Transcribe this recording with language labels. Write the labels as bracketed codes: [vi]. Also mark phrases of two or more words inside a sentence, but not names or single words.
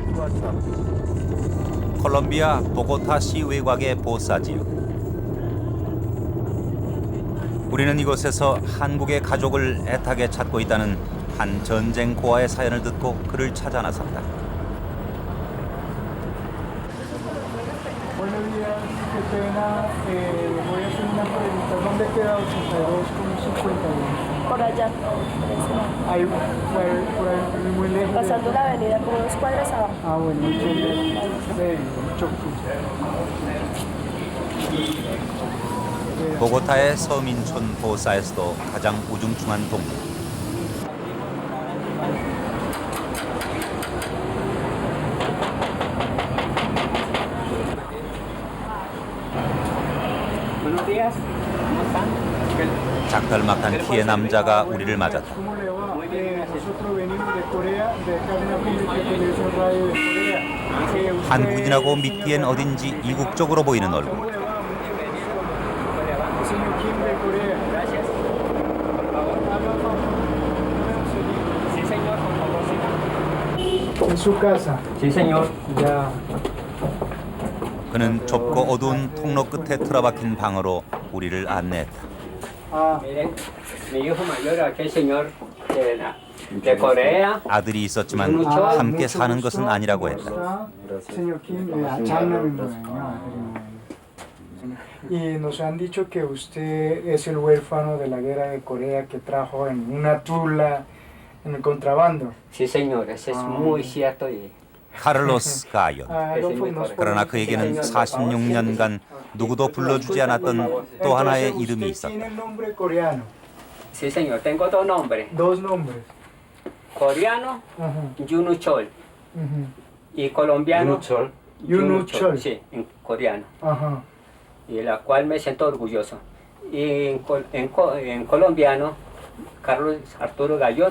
[ko] 콜롬비아 보고타 시외곽의 보사지역. 우리는 이곳에서 한국의 가족을 애타게 찾고 있다는 한 전쟁 고아의 사연을 듣고 그를 찾아 나섰다. [es] Buenos días, qué pena. Voy a hacer una pregunta. ¿Dónde queda 82,51? Por allá, por ese lado. Ahí, por ahí, muy lejos. Pasando la avenida como 2 cuadras abajo. Ah, bueno, muchas gracias. 네, mucho [ko] 보고타의 서민촌 보사에서도 가장 우중충한 동네. [es] Buenos días, ¿cómo están? [ko] 작달막한 키의 남자가 우리를 맞았다. [es] ¿Cómo le va? Nosotros venimos de Corea, de cadena pública de televisión radio de Corea. [ko] 한국인하고 믿기엔 어딘지 이국적으로 보이는 얼굴. [es] ¿Cómo le va? Señor Kim de Corea. Gracias. Sí, señor, por favor, siga. En su casa. Sí, señor. Ya. [ko] 그는 좁고 어두운 통로 끝에 틀어박힌 방으로 우리를 안내했다. [es] Ah, Mire, mi hijo mayor, aquel señor de Corea. [ko] 아들이 있었지만 함께 사는 것은 아니라고 했다. [es] Señor Kim, y nos han dicho que usted es el huérfano de la guerra de Corea que trajo en una tula en el contrabando. Sí, señor, eso es muy cierto. Y [ko] 카를로스 가연. 그러나 그에게는 46년간 누구도 불러주지 않았던 또 하나의 이름이 있었다. [es] Tiene nombre coreano. sí, señor, tengo dos nombres. Dos nombres. Coreano, Ajá. Yunu Chol. Ujú. Y colombiano, Yunu Chol. Sí, en coreano. Ajá. Y la cual me siento orgulloso. Y en colombiano, Carlos Arturo Gallón.